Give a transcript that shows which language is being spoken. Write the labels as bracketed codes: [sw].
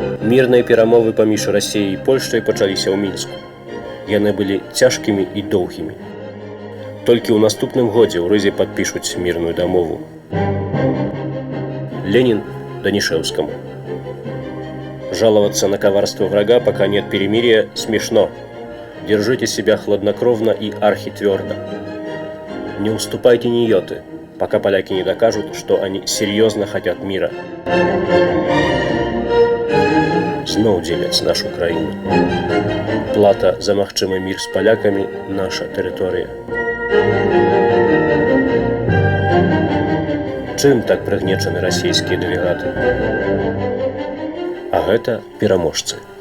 [be] Мірныя перамовы паміж Расіяй і Польшчай пачаліся ў Мінску. Яны былі цяжкімі і доўгімі. Толькі ў наступным годзе ў Рызе падпішуць мірную дамову. [ru] Ленин Данишевскому. Жаловаться на коварство врага, пока нет перемирия, смешно. Держите себя хладнокровно и архитвердо. Не уступайте ни йоты, пока поляки не докажут, что они серьезно хотят мира. [be] Зноў дзеляць нашу краіну. Плата за магчымы мір з палякамі – наша тэрыторыя. Чым так прыгнечаны расійскія дэлегаты? А гэта пераможцы.